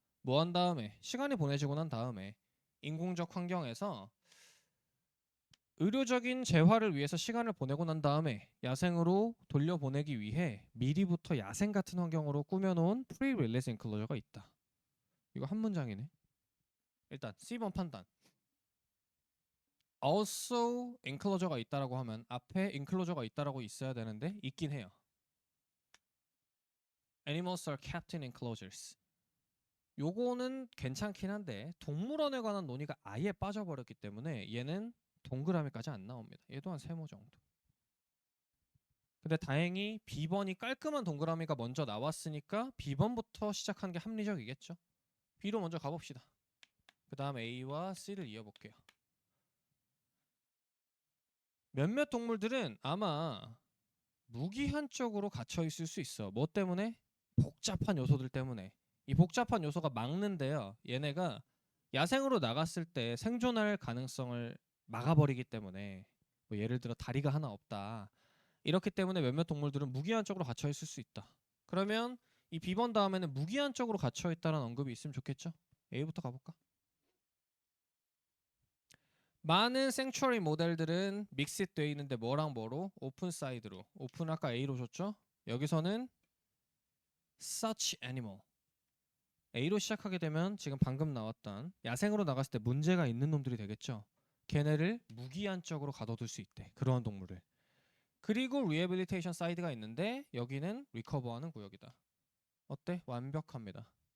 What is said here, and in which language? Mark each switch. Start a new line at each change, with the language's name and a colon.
Korean: 뭐 한 다음에 시간이 보내지고 난 다음에 인공적 환경에서 의료적인 재활을 위해서 시간을 보내고 난 다음에 야생으로 돌려보내기 위해 미리부터 야생 같은 환경으로 꾸며놓은 프리-릴리즈 인클로저가 있다. 이거 한 문장이네. 일단 C번 판단.
English: also enclosure
Korean: 가 있다라고 하면 앞에 enclosure가 있다라고 있어야 되는데 있긴 해요.
English: Animals are kept in enclosures.
Korean: 요거는 괜찮긴 한데 동물원에 관한 논의가 아예 빠져버렸기 때문에 얘는 동그라미까지 안 나옵니다. 얘도 한 3모 정도. 근데 다행히 B번이 깔끔한 동그라미가 먼저 나왔으니까 B번부터 시작하는 게 합리적이겠죠. B로 먼저 가봅시다. 그 다음 A와 C를 이어볼게요. 몇몇 동물들은 아마 무기한적으로 갇혀 있을 수 있어. 뭐 때문에? 복잡한 요소들 때문에. 이 복잡한 요소가 막는데요. 얘네가 야생으로 나갔을 때 생존할 가능성을 막아버리기 때문에 뭐 예를 들어 다리가 하나 없다. 이렇기 때문에 몇몇 동물들은 무기한적으로 갇혀 있을 수 있다. 그러면 이 B번 다음에는 무기한적으로 갇혀 있다는 언급이 있으면 좋겠죠? A부터 가볼까? 많은 생츄어리 모델들은 믹스드 돼 있는데 뭐랑 뭐로? 오픈 사이드로. 오픈 아까 A로 줬죠? 여기서는
English: such animal.
Korean: A로 시작하게 되면 지금 방금 나왔던 야생으로 나갔을 때 문제가 있는 놈들이 되겠죠. 걔네를 무기한적으로 가둬둘 수 있대. 그러한 동물을. 그리고 rehabilitation 사이드가 있는데 여기는 리커버하는 구역이다. 어때? 완벽합니다.